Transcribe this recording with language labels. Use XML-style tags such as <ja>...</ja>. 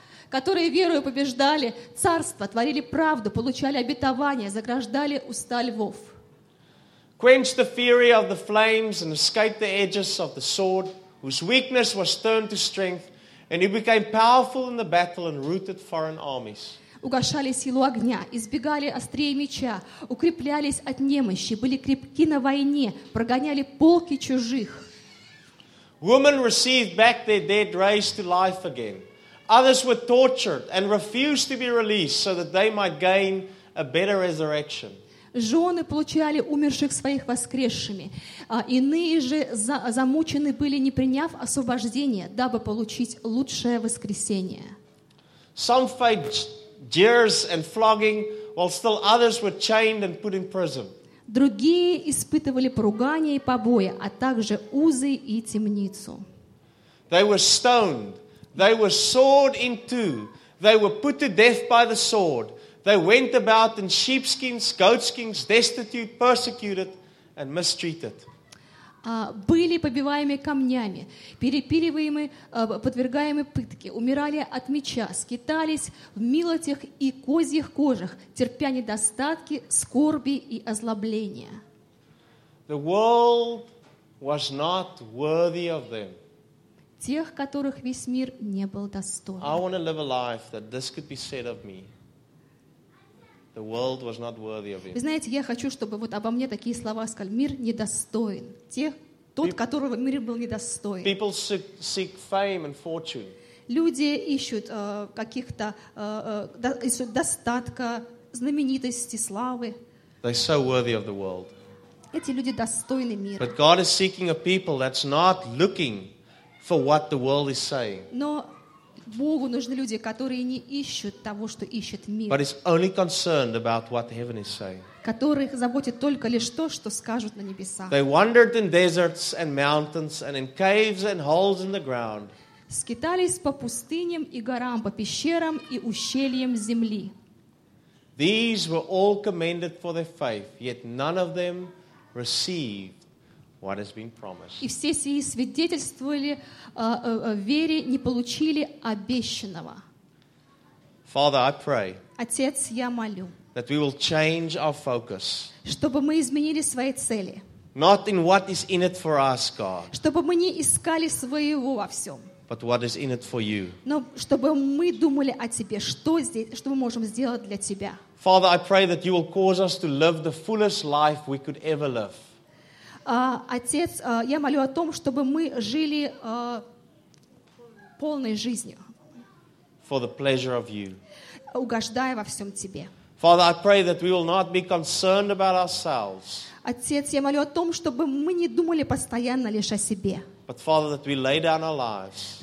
<ru>Которые верою побеждали царство, творили правду, получали обетование, заграждали уста львов.</ru> <en>Quenched the fury of the flames and escaped the edges of the sword, whose weakness was turned to strength, and he became powerful in the battle and routed foreign armies.</en> <ru>Угашали силу огня, избегали острия меча, укреплялись от немощи, были крепки на войне, прогоняли полки чужих.</ru> <en>Women received back their dead raised to life again. Others were tortured and refused to be released so that they might gain a better resurrection.</en> <ru>Жены получали умерших своих воскресшими, а иные же замучены были, не приняв освобождения, дабы получить лучшее воскресение.</ru> <en>Some faced jeers and flogging, while still others were chained and put in prison.</en> <ru>Другие испытывали поругания и побои, а также узы и темницу.</ru> <en>They were stoned, they were sawed in two, they were put to death by the sword. They went about in sheepskins, goatskins, destitute, persecuted, and mistreated.</en> <ru>Были побиваемы камнями, перепиливаемы, подвергаемы пытке, умирали от меча, скитались в милотях и козьих кожах, терпя недостатки, скорби и озлобления.</ru> <en>The world was not worthy of them.</en> <ru>Тех, которых весь мир не был достоин.</ru> <en>I want to live a life that this could be said of me. The world was not worthy of him.</en> <ru>Вы знаете, я хочу, чтобы вот обо мне такие слова сказали. Мир недостоин. Тот, которого мир был недостоин.</ru> <en>People seek fame and fortune.</en> <ru>Люди ищут каких-то достатка, знаменитости, славы.</ru> <en>They're so worthy of the world.</en> <ru>Эти люди достойны мира.</ru> <en>But God is seeking a people that's not looking for what the world is saying.</en> <ru>Но Богу нужны люди, которые не ищут того, что ищет мир.</ru> <en>But he's only concerned about what heaven is saying.</en> <ru>Которых заботит только лишь то, что скажут на небесах.</ru> <en>They wandered in deserts and mountains and in caves and holes in the ground.</en> <ru>Скитались по пустыням и горам, по пещерам и ущельям земли.</ru> <en>These were all commended for their faith, yet none of them received. What has been promised?</en> <ru>И все сии свидетельствовали вере, не получили обещанного.</ru> <en>Father, I pray.</en> <ru>Отец, я молю.</ru> <en>That we will change our focus.</en> <ru>Чтобы мы изменили свои цели.</ru> <en>Not in what is in it for us, God.</en> <ru>Чтобы мы не искали своего во всем.</ru> <en>But what is in it for you?</en> <ru>Но чтобы мы думали о тебе, что здесь, что мы можем сделать для тебя.</ru> <en>Father, I pray that you will cause us to live the fullest life we could ever live.</en> <ru>Отец, я молю о том, чтобы мы жили полной жизнью.</ru> <en>For the pleasure of you.</en> <ru>Угождая во всем тебе.</ru> <en>Father, I pray that we will not be concerned about ourselves.</en> <ru>Отец, я молю о том, чтобы мы не думали постоянно лишь о себе.</ru> <en>But Father, that we lay down our lives.</en>